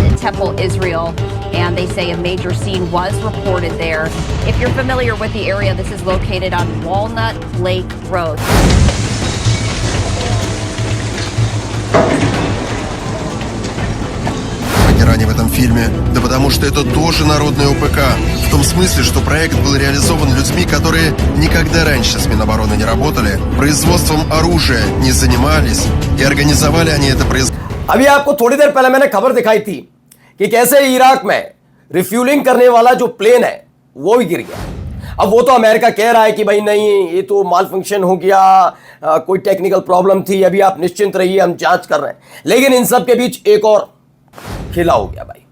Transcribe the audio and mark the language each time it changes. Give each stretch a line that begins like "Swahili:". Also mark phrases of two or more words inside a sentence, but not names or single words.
English: Heppel, Israel, and they say a major scene was reported there. If you're familiar with the area, this is located on Walnut Lake Road.
Russian: Ранее в этом фильме, да потому что это тоже народный ОПК. В том смысле, что проект был реализован людьми, которые никогда раньше с Минобороны не работали, производством оружия не занимались, и организовали они это производство.
Hindi: अभी आपको थोड़ी देर पहले मैंने खबर दिखाई थी कि कैसे इराक में रिफ्यूलिंग करने वाला जो प्लेन है वो भी गिर गया। अब वो तो अमेरिका कह रहा है कि भाई नहीं, ये तो माल फंक्शन हो गया, कोई
English: technical problem
Hindi: थी, अभी आप निश्चिंत रहिए, हम जांच कर रहे हैं। लेकिन इन सब के बीच एक और खेला हो गया भाई।